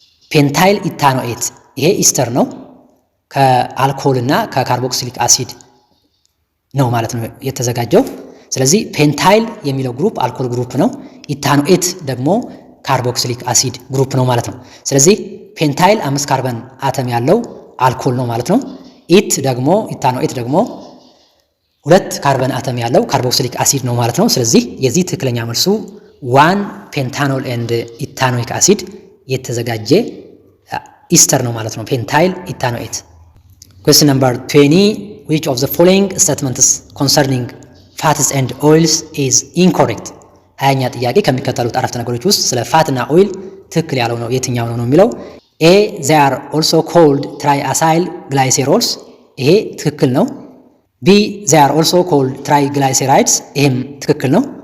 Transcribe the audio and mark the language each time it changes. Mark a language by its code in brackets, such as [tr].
[am] ፔንታይል ኢታኖኤት ይሄ ኢስተር ነው፣ ከአልኮል እና ከካርቦክሲሊክ አሲድ ነው ማለት ነው የተዘጋጀው። ስለዚህ ፔንታይል የሚለው ግሩፕ አልኮል ግሩፕ ነው፣ ኢታኖኤት ደግሞ ካርቦክሲሊክ አሲድ ግሩፕ ነው ማለት ነው። ስለዚህ ፔንታይል 5 ካርበን አተም ያለው አልኮል ነው ማለት ነው። ኢታኖኤት ደግሞ 2 ካርበን አተም ያለው ካርቦክሲሊክ አሲድ ነው ማለት ነው። ስለዚህ የዚህ ትክክለኛ መልሱ 1 ፔንታኖል ኤንድ ኢታኖይክ አሲድ የተዘጋጀ ኢስተር ነው ማለት ነው። ፔንታይል ኢታኖኤት። [en] ኩዌስችን ነምበር 20 which of the following statements concerning fats and oils is incorrect? [am] 20ኛ ጥያቄ ከሚከተሉት አረፍተ ነገሮች ውስጥ ስለ ፋት እና ኦይል ትክክል ያለው ነው የትኛው ነው የሚለው። [en] A they are also called triacyl glycerols [am] ይሄ ትክክል ነው። [en] B they are also called triglycerides [am] ይሄም ትክክል ነው።